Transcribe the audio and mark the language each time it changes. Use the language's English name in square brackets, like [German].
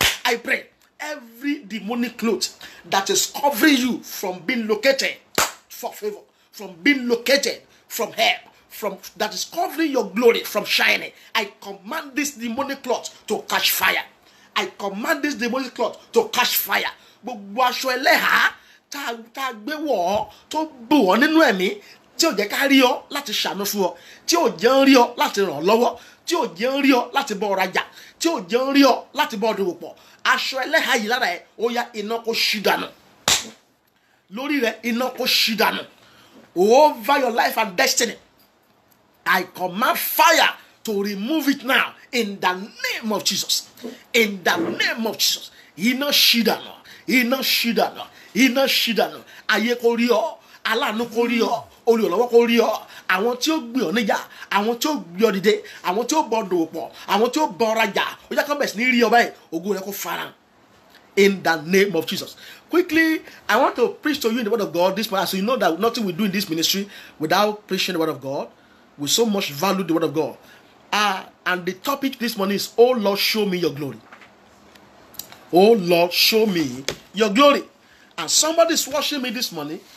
[English] I pray every demonic cloth that is covering you from being located for favor, from being located from help, that is covering your glory from shining, I command this demonic cloth to catch fire. I command this demonic cloth to catch fire. [Yoruba] Gbogbo aṣọ ẹlẹ́hà tá gbé wọ̀ tó bò wọ́n nínú ẹ̀mí tí ò jẹ́ ká rí ọ láti ṣàánú fún ọ, tí ò jẹ́ ń rí ọ láti ràn lọ́wọ́, tí ò jẹ́ ń rí ọ láti bọ́ rajà, tí ò jẹ́ ń rí ọ láti bọ́ dòwò pọ̀. Aṣọ ẹlẹ́hà yìí lára ẹ̀ ó yá iná kó ṣí dànù. Lórí rẹ̀ iná kó ṣí dànù. [English] Over your life and destiny, I command fire to remove it now in the name of Jesus. In the name of Jesus. [Yoruba] Iná ṣí dànù. Iná ṣí dànù. Iná ṣí dànù. Ayé kó rí ọ. Aláàánú kó rí ọ. Olùrànlọ́wọ́ kó rí ọ. Àwọn tí ó gbé ọ níjà, àwọn tí ó gbé ọ dìde, àwọn tí ó bọ dòwò pọ̀, àwọn tí ó bọ rajà, ó yá kán bẹ̀rẹ̀ sí ní rí ọ báyìí, ògo rẹ̀ kó farahàn. [English] In the name of Jesus. Quickly, I want to preach to you in the word of God this morning, so you know that nothing we do in this ministry without preaching the word of God. We so much value the word of God. And the topic this morning is, oh Lord, show me your glory. Oh Lord, show me your glory. And somebody is watching me this morning.